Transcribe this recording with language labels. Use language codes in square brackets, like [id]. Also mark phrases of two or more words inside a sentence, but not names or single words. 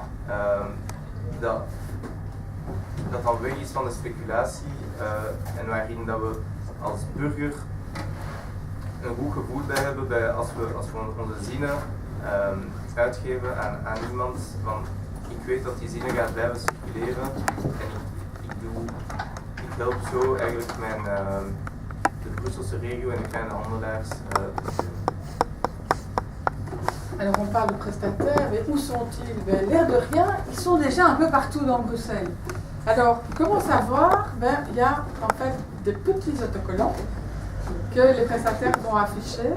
[nl] Dat dan weg is van de speculatie en waarin dat we als burger een goed gevoel bij hebben als we onze zinnen uitgeven aan iemand van ik weet dat die zinnen gaat blijven circuleren en ik help zo eigenlijk de Brusselse regio en de kleine handelaars. [fr] Alors on parle de prestataires, mais où sont-ils? L'air de rien, ils sont déjà un peu partout dans Bruxelles. Alors, comment savoir? Il y a en fait des petits autocollants que les prestataires vont afficher.